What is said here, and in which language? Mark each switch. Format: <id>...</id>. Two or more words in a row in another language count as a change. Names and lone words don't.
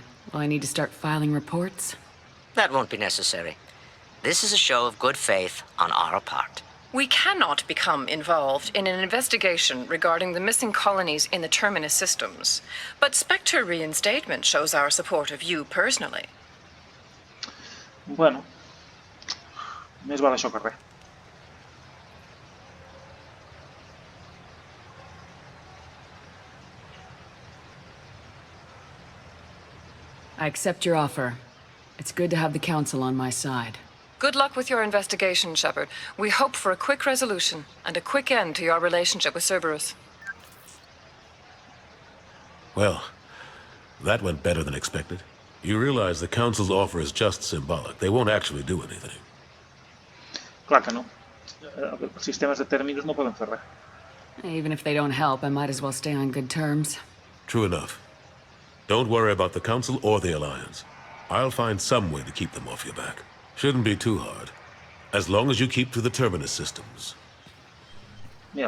<en>Will I need to start filing reports? That won't be necessary. This is a show of good faith on our part. We cannot become involved in an investigation regarding the missing colonies in the Terminus systems, but Spectre reinstatement shows our support of you personally.</en> <ca>Bueno, més val això que res.</ca> <en>I accept your offer. It's good to have the Council on my side. Good luck with your investigation, Shepard. We hope for a quick resolution and a quick end to your relationship with Cerberus. Well, That went better than expected. You realize the Council's offer is just symbolic. They won't actually do anything.</en> <ca>Clar que no. Els sistemes de tèrmins no poden fer res.</ca> <en>Even if they don't help, I might as well stay on good terms. True enough. Don't worry about the Council or the Alliance. I'll find some way to keep them off your back. Shouldn't be too hard. As long as you keep to the terminus systems. Yeah.</en>